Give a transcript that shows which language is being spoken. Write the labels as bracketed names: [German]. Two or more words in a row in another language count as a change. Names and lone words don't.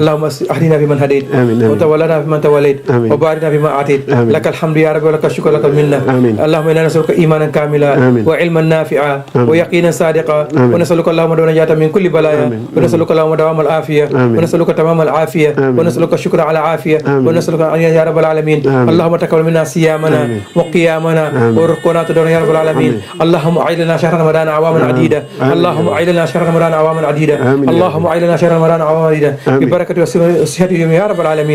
[Arabic] اللهم اهدنا في من هديت Amiin, amiin. وتولنا في من توليت Amiin. وبارنا في ما أعطيت Amiin. لك الحمد يا ربي ولك الشكر لك منا Amiin. اللهم إنا نسألك إيمانا كاملا Amiin. وعلما نافعا ويقينا صادقا Amiin. ونسألك اللهم النجاة من كل بلية Amiin. ونسألك اللهم دوام العافية Amiin. ونسألك تمام العافية Amiin. ونسألك شكر على العافية آمين. ونسألك أن يا رب العالمين آمين. اللهم تقبل منا صيامنا آمين. وقيامنا آمين. وركوعنا تدعونا يا رب العالمين اللهم أعد لنا شهر رمضان أعواما عديدة آمين. اللهم أعد لنا شهر رمضان أعواما عديدة آمين. اللهم أعد لنا شهر رمضان أعواما عديدة آمين. ببركة والصحة يا رب العالمين